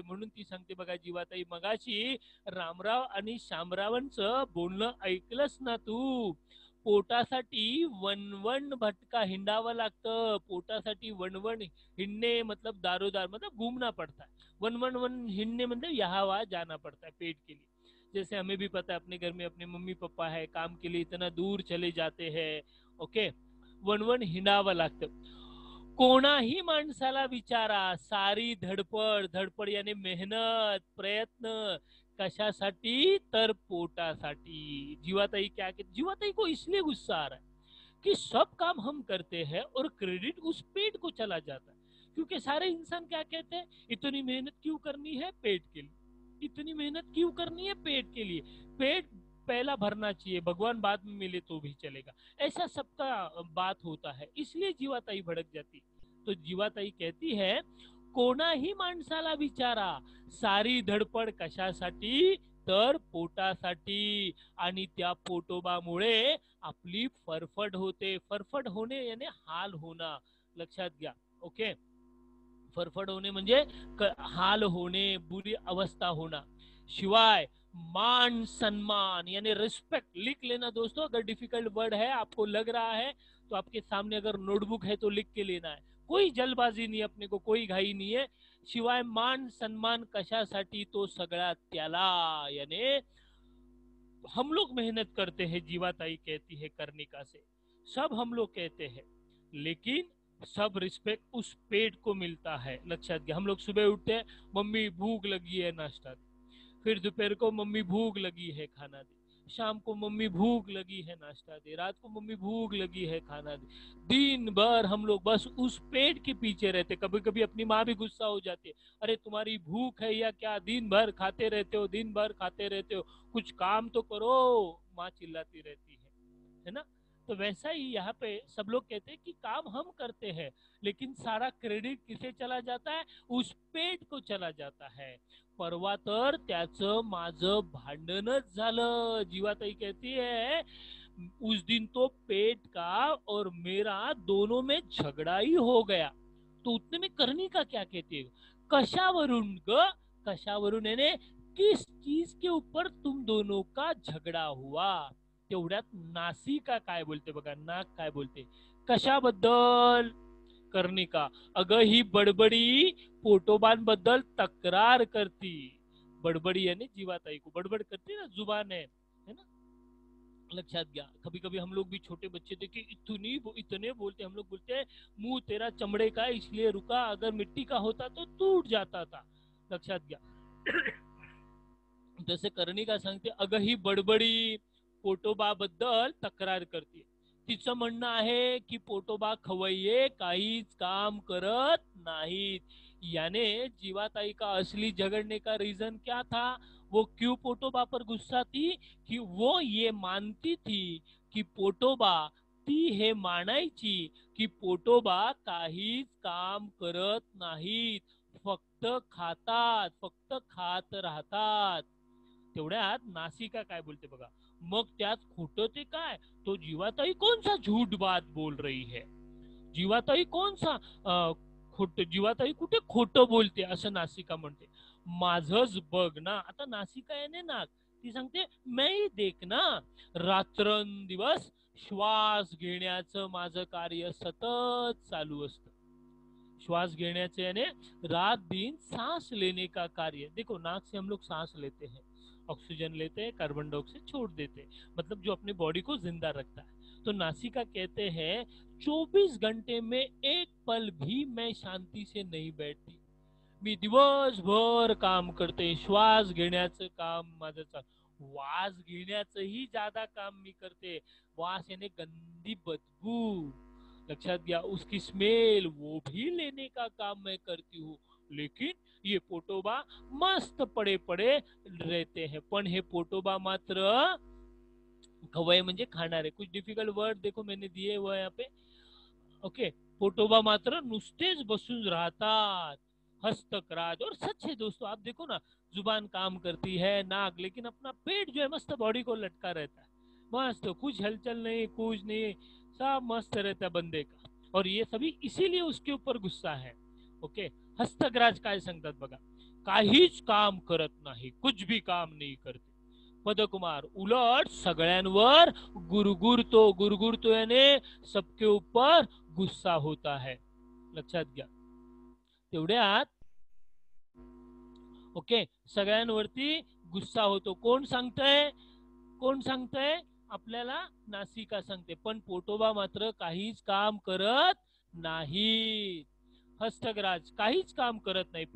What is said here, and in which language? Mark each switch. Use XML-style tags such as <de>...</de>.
<mr>म्हणून ती सांगते बघा जीवाताई, मगाशी रामराव आणि शामरावांचं बोलणं ऐकलंस ना तू, पोटासाठी वनवन भटका हिंडावं लागतं, पोटासाठी वनवन हिंडने</mr> <hi>मतलब दारोदार मतलब घूमना पड़ता है,</hi> <mr>वन वन वन हिंडने</mr> <hi>मतलब यहाँ वहाँ जाना पड़ता है पेट के लिए। जैसे हमें भी पता है अपने घर में अपने मम्मी पापा है, काम के लिए इतना दूर चले जाते हैं, ओके,</hi> <mr>वनवन हिंडावं लागतं। कोणाही माणसाला विचारा, सारी धडपड, धडपड यानी मेहनत, प्रयत्न कशासाठी, तर पोटासाठी।</mr> <hi>जीवाताई क्या कहती, जीवाताई को इसलिए गुस्सा आ रहा है कि सब काम हम करते हैं और क्रेडिट उस पेट को चला जाता है, क्योंकि सारे इंसान क्या कहते हैं, इतनी मेहनत क्यों करनी है पेट के लिए, इतनी मेहनत क्यों करनी है पेट के लिए, पेट पहला भरना चाहिए, भगवान बाद में मिले तो भी चलेगा, ऐसा सबका बात होता है, इसलिए जीवाताई भड़क जाती।</hi> <mr>तो जीवाताई कहती है, कोणाही माणसाला विचारा, सारी धडपड कशासाठी, तर पोटासाठी, आणि त्या पोटोबामुळे आपली फरफड होते। फरफड होणे</mr> <hi>यानी हाल होना,</hi> <mr>लक्षात घ्या, ओके। फरफड होणे म्हणजे हाल होणे,</mr> <hi>बुरी अवस्था होना। शिवाय मान सम्मान यानी रिस्पेक्ट, लिख लेना दोस्तों, अगर डिफिकल्ट वर्ड है आपको लग रहा है तो आपके सामने अगर नोटबुक है तो लिख के लेना है। कोई जल्दबाजी नाही, अपने को कोई घाई नाही आहे,</hi> <mr>शिवाय मान सन्मान कशासाठी तो सगळा त्याला,</mr> <hi>याने हम लोग मेहनत करते हैं, जीवाताई कहती है कर्णिका से, सब हम लोग कहते हैं, लेकिन सब रिस्पेक्ट उस पेट को मिलता है।</hi> <mr>लक्षात घ्या,</mr> <hi>हम लोग सुबह उठते हैं, मम्मी भूख लगी है नाश्ता दे, फिर दोपहर को मम्मी भूख लगी है खाना दे, शाम को मम्मी भूख लगी है नाश्ता दे, रात को मम्मी भूख लगी है खाना दे। दिन भर हम लोग बस उस पेट के पीछे रहते। कभी कभी अपनी माँ भी गुस्सा हो जाती है, अरे तुम्हारी भूख है या क्या, दिन भर खाते रहते हो, दिन भर खाते रहते हो, कुछ काम तो करो, माँ चिल्लाती रहती है ना। तो वैसा ही यहाँ पे सब लोग कहते हैं कि काम हम करते हैं, लेकिन सारा क्रेडिट किसे चला जाता है, उस पेट को चला जाता है।</hi> <mr>परवा तर त्याचं माझं भांडणच झालं।</mr> <hi>जीवाताई कहती है उस दिन तो पेट का और मेरा दोनों में झगड़ा ही हो गया। तो उतने में करनी का क्या कहती है,</hi> <mr>कशावरून ग, कशावरून</mr> <hi>याने किस चीज के ऊपर तुम दोनों का झगडा हुआ।</hi> <mr>तेवढ्यात नासिका काय बोलते बघा, नाक काय बोलते, कशाबद्दल, कर्णिका, अगं ही बडबडी पोटोबांबद्दल तक्रार करती।</mr> <hi>बडबडी यानी जीवाताई को बडबड करती ना, जुबान है ना। लक्षात घ्या, कभी कभी हम लोग भी छोटे बच्चे थे कि इतने बोलते, हम लोग बोलते हैं मुंह तेरा चमड़े का इसलिए रुका, अगर मिट्टी का होता तो टूट जाता था।</hi> <mr>लक्षात घ्या। जसे कर्णिका सांगते, अगं ही बडबडी पोटोबाबद्दल तक्रार करते, तिचं म्हणणं आहे की पोटोबा खवय्ये काहीच काम करत नाहीत।</mr> <hi>याने जीवाताई का असली झगड़ने का रीजन क्या था, वो क्यों पोटोबा पर गुस्सा थी, कि वो ये मानती थी कि पोटोबा,</hi> <mr>ती हे मानायची की पोटोबा काहीच काम करत नाहीत, फक्त खातात, फक्त खात राहतात। तेवढ्यात नासिका काय बोलते बघा, मग त्यात खोटं ते काय,</mr> <hi>तो जीवाताई कौन सा</hi> <mr>झूठ बात बोल रही है, जीवाताई कौन सा खोट, जीवाताई कुठे खोटं बोलते, असं नासिका म्हणते। माझंच बघ ना, आता नासिका याने ना, ती सांगते</mr> <hi>मैं देख ना,</hi> <mr>रात्रंदिवस श्वास घेण्याचं माझं कार्य सतत चालू असतं। श्वास घेण्याचे</mr> <hi>यानी रात दिन सांस लेने का कार्य। देखो नाक से हम लोग सांस लेते हैं, ऑक्सीजन लेते हैं, कार्बन डाइऑक्साइड छोड़ देते हैं, मतलब जो अपने बॉडी को जिंदा रखता है। तो नासिका कहते हैं 24 घंटे में एक पल भी मैं शांति से नहीं बैठती,</hi> <mr>मी दिवसभर काम करते, श्वास घेण्याचं काम माझं चालू, वास घेण्याचंही ज्यादा काम मी करते,</mr> <hi>वास यानी गंदी बदबू, लक्षात गया, उसकी स्मेल वो भी लेने का काम मैं करती हूँ, लेकिन ये पोटोबा मस्त पड़े पड़े रहते हैं।</hi> <mr>पण हे पोटोबा मात्र, खवय म्हणजे खाणारे,</mr> <hi>कुछ डिफिकल्ट वर्ड देखो मैंने दिए हुए यहाँ पे, ओके।</hi> <mr>पोटोबा मात्र नुसतेच बसून राहतात, हस्तकराज।</mr> <hi>और सच है दोस्तों, आप देखो ना, जुबान काम करती है, नाक, लेकिन अपना पेट जो है मस्त बॉडी को लटका रहता है, मस्त, कुछ हलचल नहीं, कुछ नहीं, सब मस्त रहता है बंदे का। और ये सभी इसीलिए उसके ऊपर गुस्सा है, ओके।</hi> <mr>हस्तग्राज काय सांगतात बघा, काहीच काम करत नाही,</mr> <hi>कुछ भी काम नहीं करते।</hi> <mr>पदकुमार उलट सगळ्यांवर गुरगुरतो, गुरगुरतो</mr> <hi>याने सबके ऊपर गुस्सा होता है।</hi> <mr>लक्षात घ्या, तेवढ्यात ओके, सगळ्यांवरती गुस्सा होतो। कोण सांगतंय, कोण सांगतंय आपल्याला, नासिका सांगते। पण पोटोबा मात्र काहीच काम करत नाही, हस्तग्राज काहीच काम करत नाही।</mr>